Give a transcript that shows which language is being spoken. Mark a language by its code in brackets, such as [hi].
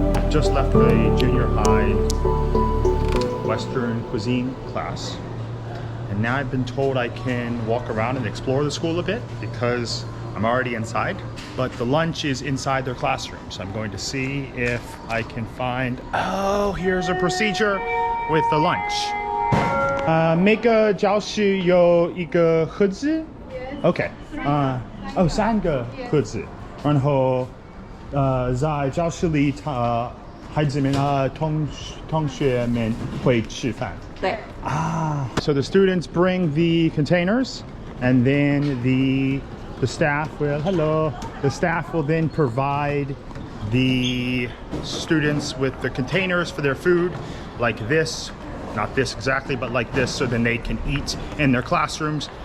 [en] Just left the junior high Western cuisine class, and now I've been told I can walk around and explore the school a bit because I'm already inside, but the lunch is inside their classroom, so I'm going to see if I can find, oh, here's a procedure with the lunch. [zh] 每个教室有一个盒子 OK 3个盒子然后在教室里孩子们同学们会吃饭。对。 [en] So the students bring the containers, and then the staff will, the staff will then provide the students with the containers for their food, like this, not this exactly, but like this, so then they can eat in their classrooms.